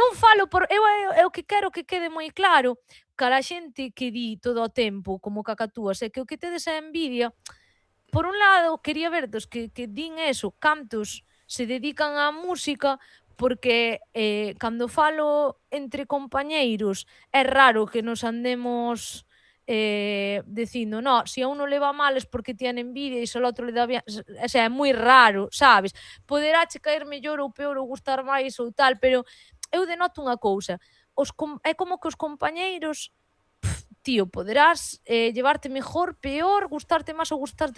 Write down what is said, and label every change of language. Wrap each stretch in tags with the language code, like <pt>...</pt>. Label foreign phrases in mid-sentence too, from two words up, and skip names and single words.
<gl>non falo por eu é o que quero que quede moi claro cara a xente que di todo o tempo, como cacatúas, é que o que tedes é envidia. Por un lado, quería ver dos que din eso, cantos se dedican á música, porque, cando falo entre compañeiros é raro que nos andemos, dicindo: "No,</gl> <es>si a uno le va mal es porque tiene envidia</es> <gl>e se ao outro</gl> <es>le dá bien", o sea,</es> <gl>é moi raro, sabes? Poderache caer mellor ou peor ou gustar máis ou tal, pero eu denoto unha cousa, é como que os compañeiros, tío, poderás</gl> <es>llevarte mejor, peor,</es> <gl>gustarte máis ou gustarte</gl>